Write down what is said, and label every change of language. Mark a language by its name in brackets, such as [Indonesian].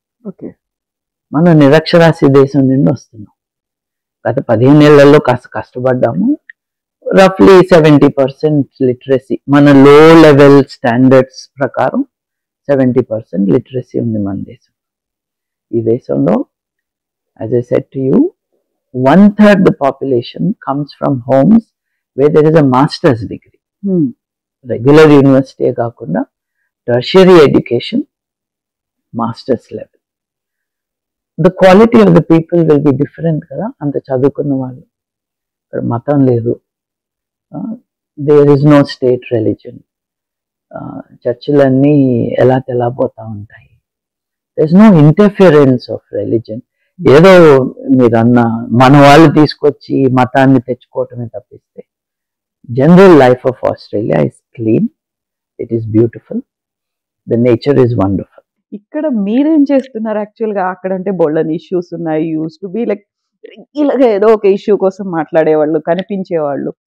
[English] okay, [Telugu] మనం నిరక్షరాస్య దేశం నుండి వస్తున్నాం. గత 15 ఏళ్లలో కాస్త కష్టపడ్డాము. రఫ్లీ 70% లిటరసీ, మన లో లెవెల్ స్టాండర్డ్స్ ప్రకారం 70% లిటరసీ ఉంది మన దేశం. ఈ దేశంలో, [English] as I said to you, 1/3 the population comes from homes where there is a master's degree. Regular university [Telugu] కాకుండా [English] tertiary education, master's level. The quality of the people will be different [Telugu] కదా. అంత చదువుకున్న వాళ్ళు. ఇక్కడ మతం లేదు, [English] there is no state religion. [Telugu] చర్చిలన్నీ ఎలా తెల్లబోతా ఉంటాయి. [English] there is no interference of religion. [Telugu] ఏదో మీరన్న మన వాళ్ళు తీసుకొచ్చి మతాన్ని తెచ్చుకోవటమే తప్పిస్తే [English] General life of Australia is clean, it is beautiful, the nature is wonderful. [Telugu] ఇక్కడ మీరేం చేస్తున్నారు యాక్చువల్గా? అక్కడ అంటే బోల్డన్ ఇష్యూస్ ఉన్నాయి, [English] used to be like [Telugu] రెగ్యులర్గా ఏదో ఒక ఇష్యూ కోసం మాట్లాడేవాళ్ళు, కనిపించేవాళ్ళు.